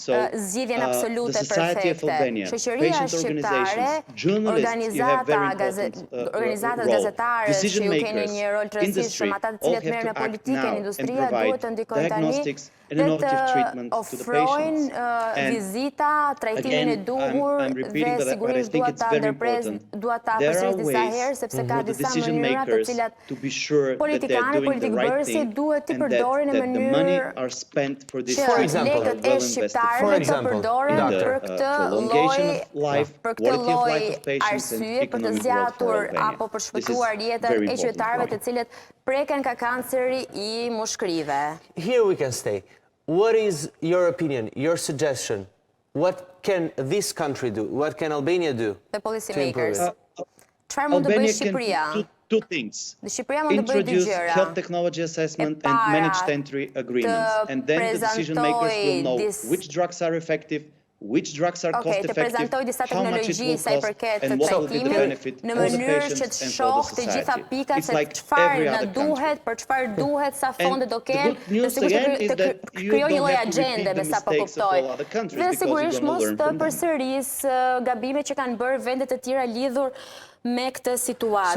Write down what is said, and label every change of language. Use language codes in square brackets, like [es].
[en] So the Society of Albania, patient organizations, journalists, you have very important role. Decision makers, industry, all have to act now and provide diagnostics and innovative treatment to the patients. [sq] Vizita, trajtimin e duhur dhe sigurisht duhet ta ndërpres, duhet ta përsëris disa herë sepse ka disa mënyra të cilat politikanë, politikbërësi duhet t'i përdorin në mënyrë që lekët e shqiptarëve të përdoren për këtë lloj arsye, për të zgjatur apo për shpëtuar jetën e qytetarëve të cilët preken nga kanceri i mushkërive. [en] Here we can stay. What is your opinion, your suggestion? What can this country do? What can Albania do? The policymakers. [sq] Çfarë mund të bëjë Shqipëria? [en] Two things. Introduce health technology assessment and managed entry agreements. And then the decision makers will know which drugs are effective, which drugs are cost-effective, how much it will cost, and what will be the benefit for the patients and for the society. It's like every other country. [sq] Për çfarë duhet, sa fonde do kenë, [en] The good news again is that you don't have to repeat the mistakes of all other countries because you're going to learn from them. [sq] Përsëris gabimet që kanë bërë vendet e tjera lidhur me këtë situatë.